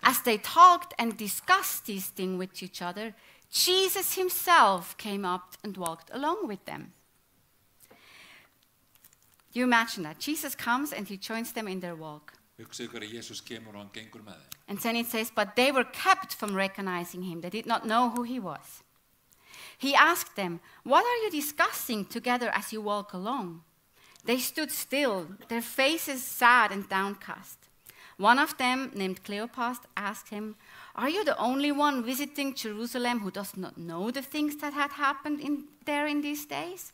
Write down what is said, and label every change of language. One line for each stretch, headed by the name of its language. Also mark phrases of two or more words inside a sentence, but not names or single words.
English: As they talked and discussed these things with each other, Jesus himself came up and walked along with them. Do you imagine that? Jesus comes and he joins them in their walk.
Icelandic: Hugsið ykkur að Jesús kemur og hann gengur með þeim.
English: And then it says, but they were kept from recognizing him. They did not know who he was. He asked them, what are you discussing together as you walk along? They stood still, their faces sad and downcast. One of them, named Cleopas, asked him, are you the only one visiting Jerusalem who does not know the things that had happened there in these days?